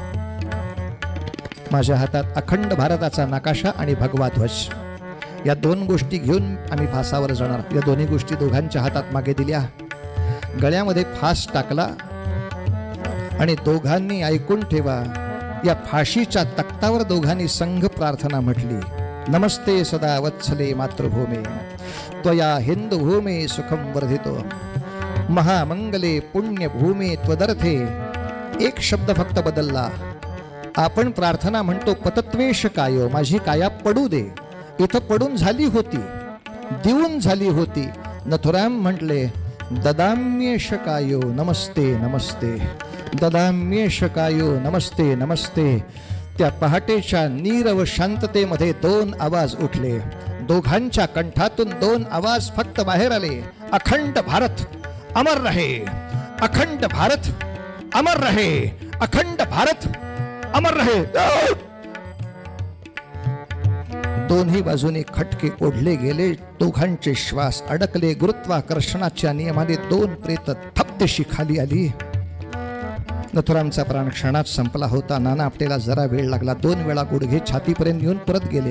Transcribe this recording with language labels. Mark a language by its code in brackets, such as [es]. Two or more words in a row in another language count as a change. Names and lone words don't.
[mr] माझ्या हातात अखंड भारताचा नकाशा आणि भगवा ध्वज या 2 गोष्टी घेऊन आम्ही फासावर जाणार. या दोन्ही गोष्टी दोघांच्या हातात मागे दिल्या. गळ्यामध्ये फास टाकला आणि दोघांनी ऐकून ठेवा, या फाशीच्या तख्तावर दोघांनी संघ प्रार्थना म्हटली. [sa] नमस्ते सदा वत्सले मातृभूमे त्वया हिंदुभूमे सुखम वर्धितो महामंगले पुण्यभूमे त्वदर्थे. [mr] एक शब्द फक्त बदलला. आपण प्रार्थना म्हणतो [sa] पतत्वेश कायो, [mr] माझी काया पडू दे. इथं पडून झाली होती, देऊन झाली होती. [sa] नथुराम म्हटले ददाम्येश कायो नमस्ते नमस्ते ददाम्येश कायो नमस्ते नमस्ते. [mr] त्या पहाटेच्या नीरव शांततेमध्ये 2 आवाज उठले. दोघांच्या कंठातून 2 आवाज फक्त बाहेर आले. [hi] अखंड भारत अमर रहे, अखंड भारत अमर रहे, अखंड भारत अमर रहे. [mr] दोन्ही बाजूने खटके ओढले गेले. दोघांचे श्वास अडकले. गुरुत्वाकर्षणाच्या नियमाने 2 प्रेत थपदेशी खाली आली. नथुरामचा प्राण क्षणात संपला होता. नाना आपटेला जरा वेळ लागला. 2 वेळा गुडघे छातीपर्यंत येऊन परत गेले.